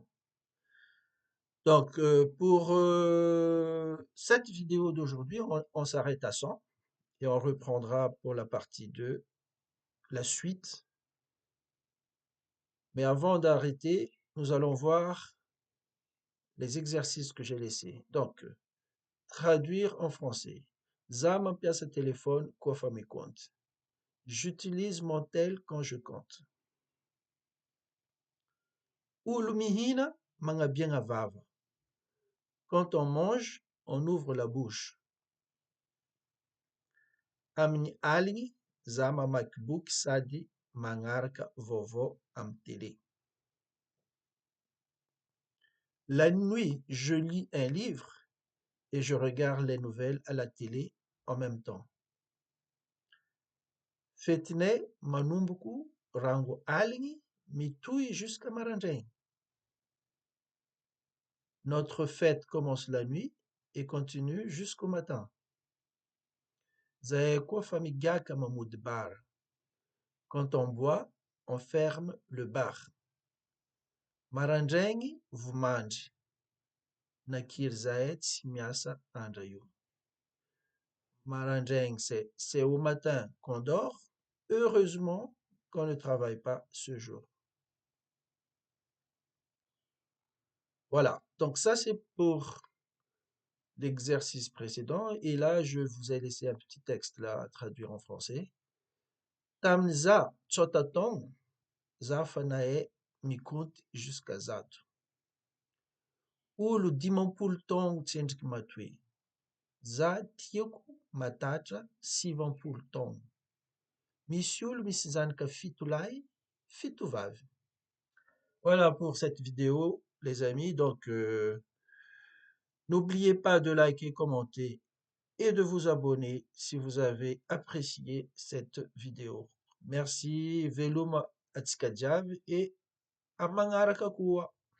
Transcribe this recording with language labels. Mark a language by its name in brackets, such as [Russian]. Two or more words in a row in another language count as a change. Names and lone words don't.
[French] Donc, pour cette vidéo d'aujourd'hui, on s'arrête à 100 et on reprendra pour la partie 2 la suite. Mais avant d'arrêter, nous allons voir les exercices que j'ai laissés. Donc, traduire en français. [Malagasy] Za mampiasa téléphone koafa mikonty. [French] J'utilise mon tel quand je compte. [Malagasy] Olo mihina magnabiagna vava. [French] Quand on mange, on ouvre la bouche. [Malagasy] Amin'ny aligny, za mamaky boky sady magnaraka vaovao amin'ny télé. [French] La nuit, je lis un livre et je regarde les nouvelles à la télé en même temps. [Malagasy] Fetinay manomboko rango aligny mitohy jusqu'à maraindray. [French] Notre fête commence la nuit et continue jusqu'au matin. [Malagasy] Zahay koa fa migaka mamody bar. [French] Quand on boit, on ferme le bar. [Malagasy] Maraindraigny vomandry. Nakiry zahay tsy miasa andra io. Maraindraigny, [French] c'est au matin qu'on dort. Heureusement qu'on ne travaille pas ce jour. Voilà, donc ça c'est pour l'exercice précédent. Et là, je vous ai laissé un petit texte là à traduire en français. [Malagasy] Tamza tsotatong, za fanae mikonty jusqu'à zato. Olo dimampolo taogno tsendriky matoy. Za tiako matatra sivampolo taogno. Misy olo misy zanaka fito lahy, fito vavy. [French] Voilà pour cette vidéo, les amis. Donc, n'oubliez pas de liker, commenter et de vous abonner si vous avez apprécié cette vidéo. [Malagasy] Merci, Veluma Atsikadjav [French] et à [Malagasy] magnaraka koa.